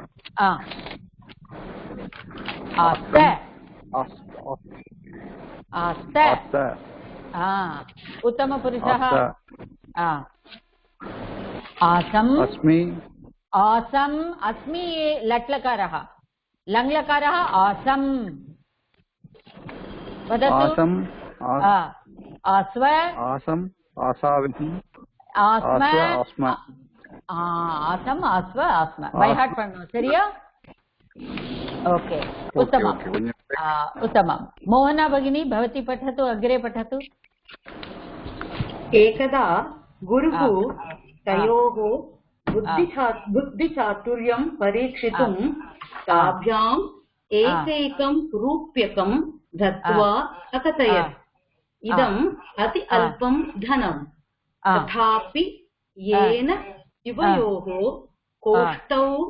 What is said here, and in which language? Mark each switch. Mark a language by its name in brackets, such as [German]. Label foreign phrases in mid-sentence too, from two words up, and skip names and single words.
[Sanskrit] आस्त आस्त. ஆஸ்த. उत्तम पुरुषः आसम्. அஸ்மி. आसम् अस्मि லட்லकारः. लङ्लकारः आसम्. आसम. आस्व. आसम. आसाविहि. आस्म. आस्म. आसम आस्व आस्म. [English] by heart [Tamil] पढ़नो சரியா? [Sanskrit] ओके. उत्तमम्. उत्तमम्. मोहना भगिनी भवती पठतु. अग्रे पठतु. एकदा गुरुः तयोः बुद्धिचातुर्यं परीक्षितुं ताभ्याम् एकैकं रूप्यकं दत्त्वा अकथयत्, इदम् अति अल्पं धनं, तथापि येन युवयोः कोष्ठौ